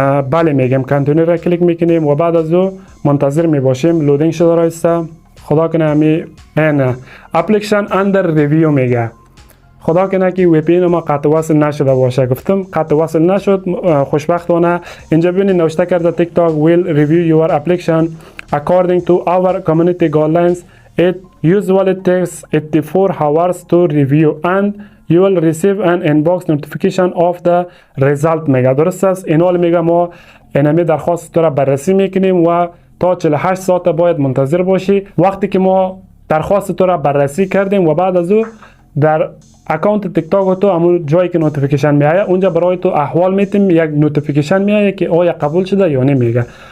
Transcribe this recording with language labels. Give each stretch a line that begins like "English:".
Persian: بله میگم کانتینیو را کلیک میکنیم و بعد از او منتظر میباشیم لودینگ شده رایسته. خدا کنه همی این اپلیکیشن اندر ریویو میگه. خدا کنه که وی پی ان ما قطع وصل نشده باشه. گفتم قطع وصل نشد خوشبختانه. اینجا ببینید نوشته کرده
English: TikTok will review your application according to our community guidelines. It usually takes 84 hours to review and you will receive an inbox notification of the result میگه.
Persian: درست است؟ اینال میگه ما اینمی درخواست تو را بررسی میکنیم و تا 48 ساعت باید منتظر باشی. وقتی که ما درخواست تو را بررسی کردیم و بعد از او در اکانت تیک تاک تو همون جایی که نوتیفیکیشن میایه اونجا برای تو احوال میتیم یک نوتیفیکیشن میایه که آیا قبول شده یا نمیگه.